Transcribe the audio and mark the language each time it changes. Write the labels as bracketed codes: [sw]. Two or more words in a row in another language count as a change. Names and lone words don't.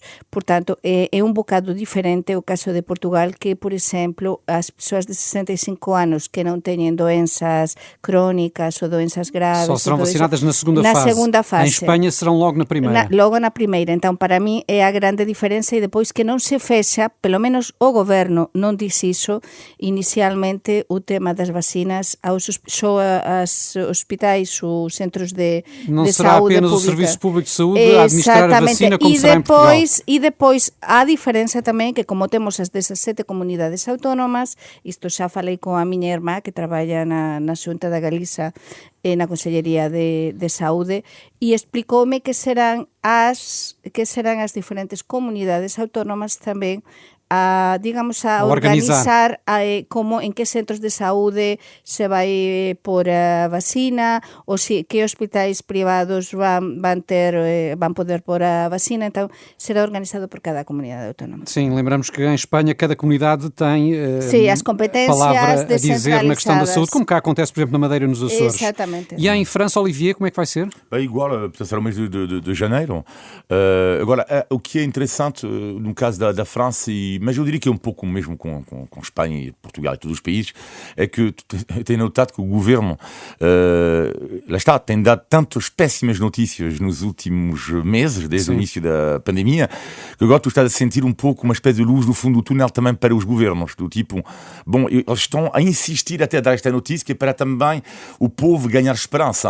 [gl] Portanto, é un bocado diferente o caso de Portugal, que, por exemplo, as persoas de 65 anos que non teñen doenzas crónicas ou doenzas graves... [pt] Só serão vacinadas na segunda fase. Em Espanha serão logo na primeira. Logo na primeira. [gl] Então, para mí, é a grande diferença, e depois que non se fecha, pelo menos o goberno non diz iso, inicialmente o tema das vacinas só aos hospitais, os centros de saúde pública. [pt] Não será apenas o Serviço Público de Saúde a administrar a vacina como será em Portugal. [gl] E depois há diferença tamén que, como temos as 17 comunidades autónomas, isto xa falei con a miña irmá que traballa na Xunta da Galiza na Consellería de Saúde, e explicoume que serán as diferentes comunidades autónomas tamén a organizar como en que centros de saúde se vai por a vacina, ou que hospitais privados van poder pôr a vacina. [pt] Então será organizado por cada comunidade autónoma. Sim, lembramos que em Espanha cada comunidade tem as competências palavra a dizer na questão da saúde, como cá acontece, por exemplo, na Madeira e nos Açores. Exatamente. E em França, Olivier, como é que vai ser? É igual, será o mês de janeiro. Agora, o que é interessante no caso da França, mas eu diria que é um pouco mesmo com Espanha e Portugal e todos os países, é que eu tenho notado que o governo lá está, tem dado tantas péssimas notícias nos últimos meses, desde o início da pandemia, que agora tu estás a sentir um pouco uma espécie de luz no fundo do túnel também para os governos, do tipo, bom, eles estão a insistir até a dar esta notícia, que é para também o povo ganhar esperança.